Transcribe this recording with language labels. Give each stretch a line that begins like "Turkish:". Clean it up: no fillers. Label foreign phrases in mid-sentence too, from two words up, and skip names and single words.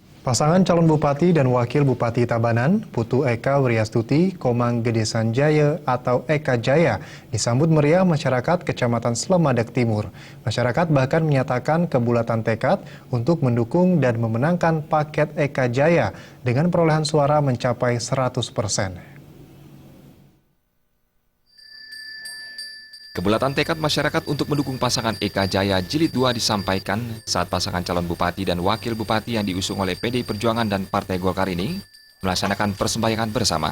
Indonesian: Pasangan calon Bupati dan Wakil Bupati Tabanan, Putu Eka Wiryastuti, Komang Gede Sanjaya atau Eka Jaya, disambut meriah masyarakat Kecamatan Slemadak Timur. Masyarakat bahkan menyatakan kebulatan tekad untuk mendukung dan memenangkan paket Eka Jaya dengan perolehan suara mencapai 100%. Kebulatan tekad masyarakat untuk mendukung pasangan Eka Jaya Jilid 2 disampaikan saat pasangan calon bupati dan wakil bupati yang diusung oleh PDI Perjuangan dan Partai Golkar ini melaksanakan persembahyangan bersama.